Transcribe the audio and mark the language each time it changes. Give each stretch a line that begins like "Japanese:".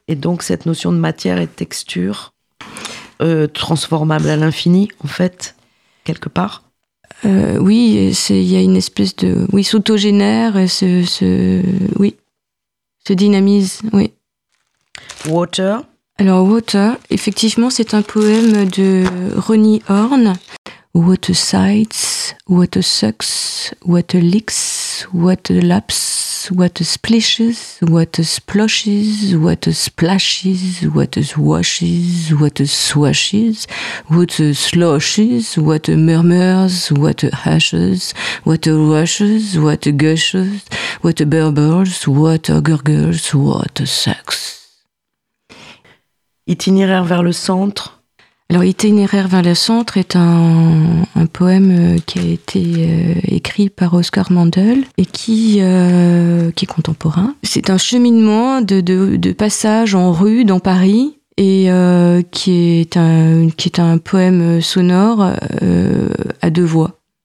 French: Et donc cette notion de matière et de texture. Transformable à l'infini, en fait, quelque part. Oui, il y a une espèce de... Oui, s'autogénère, se dynamise, oui.
English: Water.
French: Alors, Water, effectivement, c'est un poème de Ronnie Horn.
English: What a sight, what a sucks, what a licks, what a laps, what a splishes, what a splashes, what a splashes, what a washes, what a swashes, what a sloshes, what a murmurs, what a hushes, what a rushes, what a gushes, what a burbles, what a gurgles, what a sucks.
French: Itinéraire vers le centre. Alors, Itinéraire vers le centre est un poème qui a été écrit par Oscar Mandel et qui est contemporain. C'est un cheminement de passage en rue dans Paris et qui est un poème sonore à deux voix.